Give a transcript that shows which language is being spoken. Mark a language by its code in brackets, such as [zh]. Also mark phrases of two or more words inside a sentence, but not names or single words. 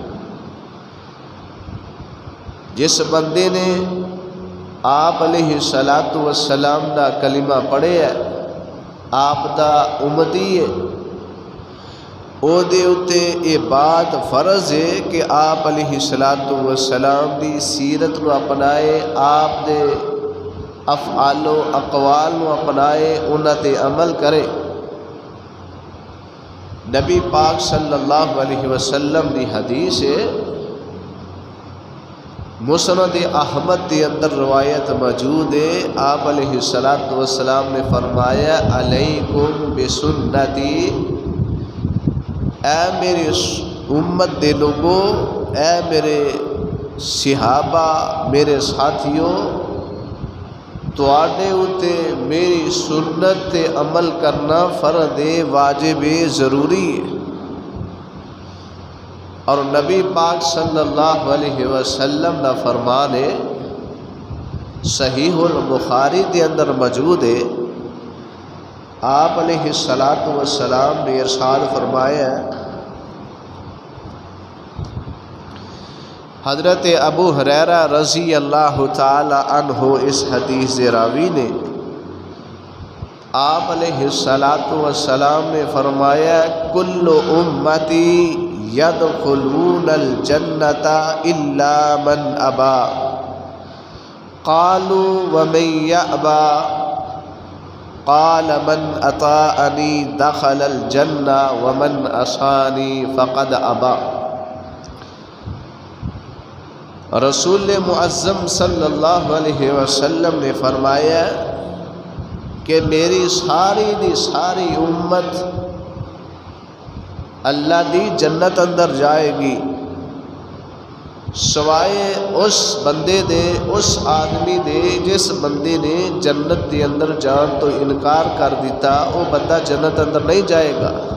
[pa] جس بندے نے آپ [ar] علیہ الصلاۃ والسلام [pa] دا کلمہ پڑھے ہے، آپ دا امتی ہے، او دے اتے یہ بات فرض ہے کہ آپ [ar] علیہ الصلاۃ والسلام [pa] دی سیرت نو اپنائے، آپ دے افعال و اقوال نو اپنائے، انہاں تے عمل کرے۔ نبی پاک [ar] صلی اللہ علیہ وسلم [pa] دی حدیث ہے، مسند احمد کے اندر روایت موجود ہے، آپ [ar] علیہ الصلاۃ والسلام [pa] نے فرمایا [ar] علیکم بسنتی، [pa] اے میری امت دے لوگو، اے میرے صحابہ، میرے ساتھیوں، تواڈے اتے میری سنت تے عمل کرنا فرض ہے، واجب ہے، ضروری ہے۔ [ur] اور نبی پاک [ar] صلی اللہ علیہ وسلم [ur] کا فرمان ہے، صحیح البخاری کے اندر موجود ہے، آپ [ar] علیہ الصلاۃ والسلام [ur] نے ارشاد فرمایا ہے، [pa] حضرت ابو ہریرہ [ar] رضی اللہ تعالی عنہ [pa] اس حدیث راوی نے، [ar] آپ علیہ الصلاۃ والسلام [pa] نے فرمایا [ar] کل امتی یدخلون الجنۃ الا من ابا، قالوا ومن یأبى، قال من اطاعنی دخل الجنہ ومن عصانی فقد ابا۔ [pa] رسول معظم [ar] صلی اللہ علیہ وسلم [pa] نے فرمایا کہ میری ساری دی ساری امت اللہ دی جنت اندر جائے گی، سوائے اس بندے دے، اس آدمی دے جس بندے نے جنت دے اندر جان تو انکار کر دیتا، وہ بندہ جنت اندر نہیں جائے گا۔